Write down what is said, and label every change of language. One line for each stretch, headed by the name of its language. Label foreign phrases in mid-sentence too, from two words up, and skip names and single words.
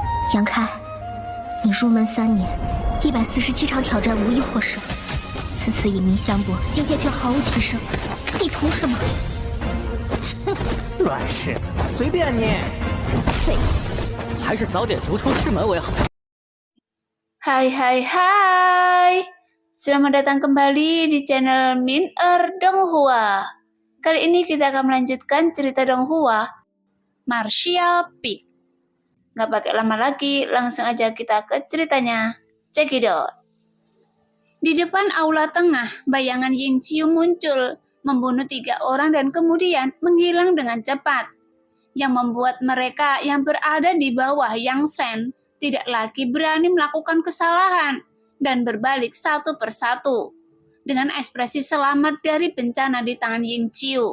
Chinese: 杨开，你入门3年，147场挑战无一获胜，此次以名相搏，境界却毫无提升，你图什么？乱柿子，随便你。废物，还是早点逐出师门为好。
Indonesian: Hai, selamat datang kembali di channel Min-er Donghua. Kali ini kita akan melanjutkan cerita Donghua, Martial Peak. Nggak pakai lama lagi, langsung aja kita ke ceritanya.
English: Check it out.
Indonesian: Di depan aula tengah, bayangan Ying Qiu muncul, membunuh 3 orang dan kemudian menghilang dengan cepat. Yang membuat mereka yang berada di bawah Yang Shen tidak lagi berani melakukan kesalahan dan berbalik satu persatu dengan ekspresi selamat dari bencana di tangan Ying Qiu.